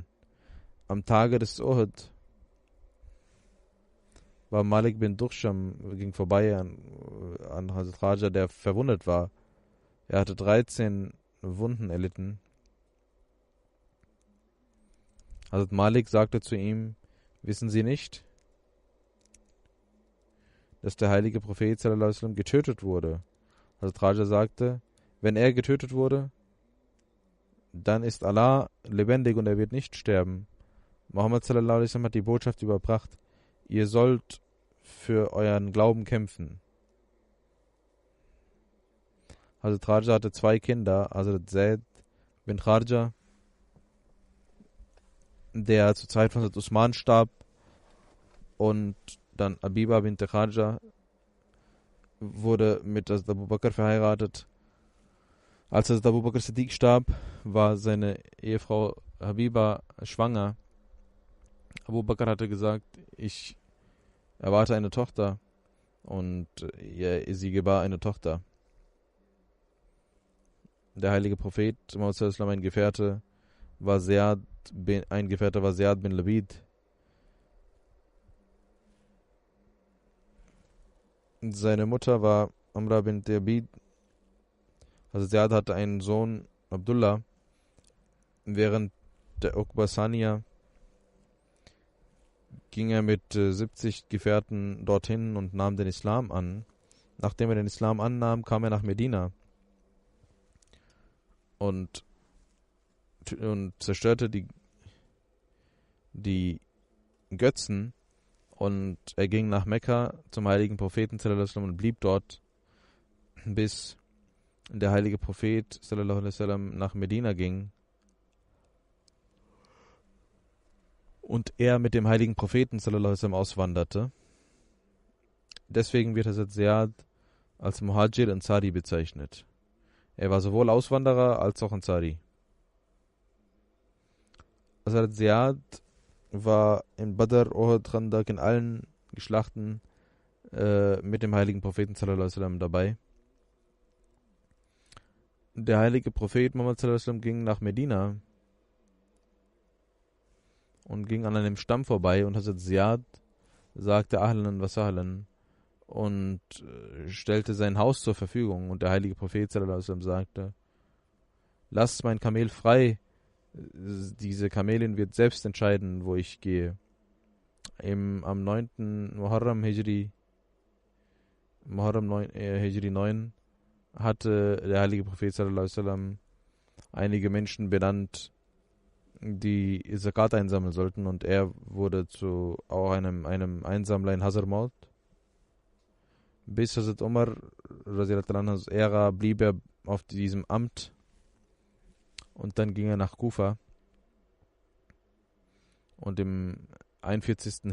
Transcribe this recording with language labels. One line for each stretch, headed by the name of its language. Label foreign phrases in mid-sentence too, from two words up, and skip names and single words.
German: Am Tage des Uhud war Malik bin Dukhsham, ging vorbei an Hazrat Raja, der verwundet war. Er hatte 13 Wunden erlitten. Hazrat Malik sagte zu ihm: Wissen Sie nicht, dass der heilige Prophet
Arabic: صلى الله عليه وسلم
German: getötet wurde? Hazrat Raja sagte: Wenn er getötet wurde, dann ist Allah lebendig und er wird nicht sterben. Muhammad
Arabic: صلى الله عليه وسلم
German: hat die Botschaft überbracht: Ihr sollt für euren Glauben kämpfen. Hazrat Raja hatte 2 Kinder, Hazrat Zaid bin Kharja, der zur Zeit von Hazrat Usman starb, und dann Abiba bint Kharja wurde mit Hazrat Abu Bakr verheiratet. Als Hazrat Abu Bakr Siddiq starb, war seine Ehefrau Habiba schwanger. Abu Bakr hatte gesagt: Ich erwarte eine Tochter, und sie gebar eine Tochter. Der heilige Prophet Muhammad
Arabic: صلى الله عليه وسلم,
German: ein Gefährte war Ziyad bin Labid. Seine Mutter war Amra bint Abid. Also Ziyad hatte einen Sohn, Abdullah. Während der Uqba Saniya ging er mit 70 Gefährten dorthin und nahm den Islam an. Nachdem er den Islam annahm, kam er nach Medina und zerstörte die Götzen, und er ging nach Mekka zum heiligen Propheten
Arabic: صلى الله عليه وسلم
German: und blieb dort, bis der heilige Prophet
Arabic: صلى الله عليه وسلم
German: nach Medina ging und er mit dem heiligen Propheten
Arabic: صلى الله عليه وسلم
German: auswanderte. Deswegen wird Hazrat Ziyad als Muhajir Ansari bezeichnet. Er war sowohl Auswanderer als auch Ansari. Hazrat Ziyad war in Badr, Uhud, Khandak, in allen Schlachten mit dem heiligen Propheten
Arabic: صلى الله عليه وسلم
German: dabei. Der heilige Prophet Muhammad
Arabic: صلى الله عليه وسلم
German: ging nach Medina und ging an einem Stamm vorbei, und Hazrat Ziyad sagte
Arabic: أهلا وسهلا
German: und stellte sein Haus zur Verfügung, und der heilige Prophet
Arabic: صلى الله عليه وسلم
German: sagte: Lasst mein Kamel frei, diese Kamelin wird selbst entscheiden, wo ich gehe. Am 9. Muharram Hijri 9 hatte der heilige Prophet
Arabic: صلى الله عليه وسلم
German: einige Menschen benannt, die Zakat einsammeln sollten, und er wurde zu auch einem Einsammler in Hazarmaut. Bis Hazrat Umar
Arabic: رضي الله عنه
German: Ära blieb er auf diesem Amt, und dann ging er nach Kufa, und im 41.